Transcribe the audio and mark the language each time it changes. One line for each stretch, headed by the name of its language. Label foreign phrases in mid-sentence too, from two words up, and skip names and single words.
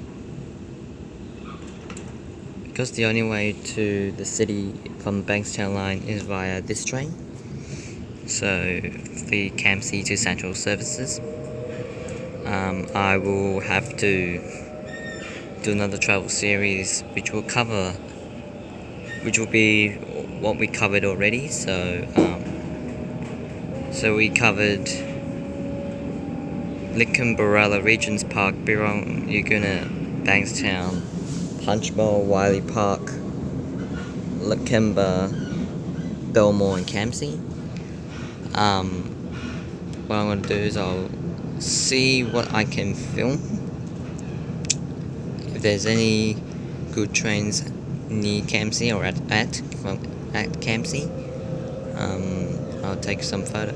English: Because the only way to the city from the Bankstown line is via this train, so the Campsie to Central services, I will have to do another travel series which will be what we covered already. So we covered Lidcombe, Berala, Regents Park, Birrong, Yagoona, Bankstown, Punchbowl, Wiley Park, Lakemba, Belmore and Campsie. What I'm going to do is I'll see what I can film. If there's any good trains near Campsie or at Campsie, I'll take some photos.